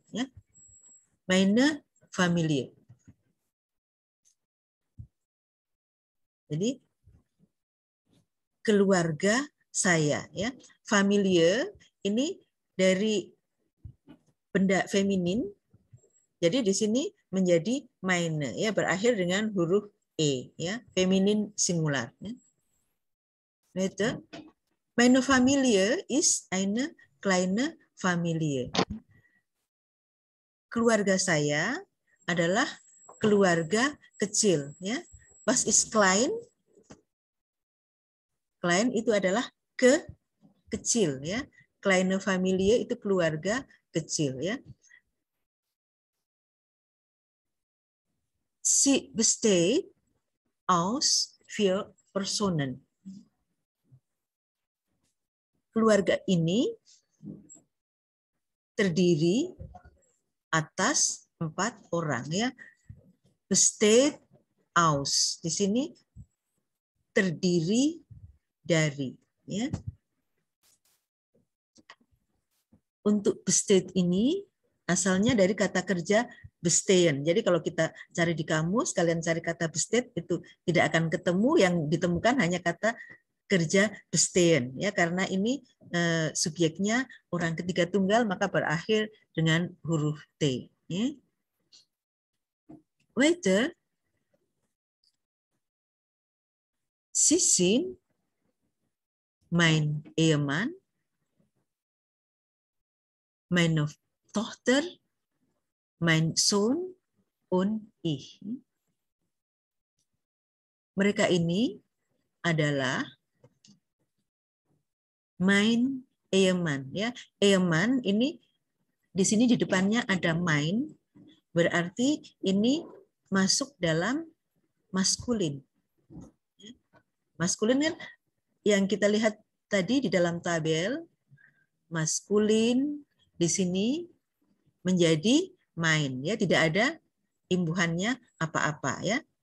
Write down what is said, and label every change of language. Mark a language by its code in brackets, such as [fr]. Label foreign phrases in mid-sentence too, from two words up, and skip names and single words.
[id] Ya. [de] Meine Familie. [id] Jadi keluarga saya. Ya. Familie ini dari benda feminin. Jadi di sini menjadi meine. Ya, berakhir dengan huruf E. Ya. Feminin singular. Ya. [de] Weiter. Meine Familie ist eine kleine Familie. [id] Keluarga saya adalah keluarga kecil. Ya. [de] Was ist klein? [id] Klein itu adalah kecil. Ya. [de] Kleine Familie [id] itu keluarga kecil. Ya. [de] Sie besteht aus 4 Personen. [id] Keluarga ini terdiri atas 4 orang ya. [de] Besteht aus. [id] Di sini terdiri dari ya. Untuk besteht ini asalnya dari kata kerja bestehen. Jadi kalau kita cari di kamus, kalian cari kata besteed itu tidak akan ketemu, yang ditemukan hanya kata kerja bestehen ya, karena ini subjeknya orang ketiga tunggal maka berakhir dengan huruf T ya. [de] Waiter, Sie sind mein Ehemann, meine Tochter, mein Sohn und ich. [id] Mereka ini adalah [de] mein Ehemann [id] ya. Ehemann ini di sini di depannya ada mein, berarti ini masuk dalam maskulin. Maskulin kan yang kita lihat tadi di dalam tabel, maskulin di sini menjadi mein ya, tidak ada imbuhannya apa-apa ya.